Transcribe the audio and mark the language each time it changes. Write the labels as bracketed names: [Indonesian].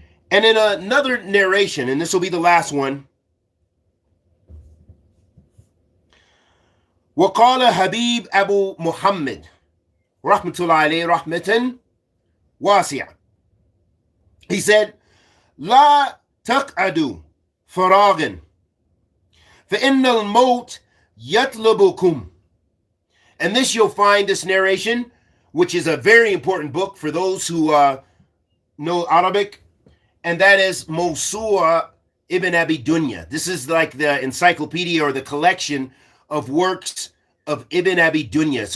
[English] And in another narration, and this will be the last one, [Arabic] وقال حبيب أبو محمد رحمة الله عليه رحمة واسعة. [English] He said, [Arabic] لا تقعدوا فراغا فإن الموت يطلبكم. [English] And this you'll find, this narration, which is a very important book for those who know Arabic, and that is Mawsu'a Ibn Abi Dunya. This is like the encyclopedia or the collection of works of Ibn Abi Dunya.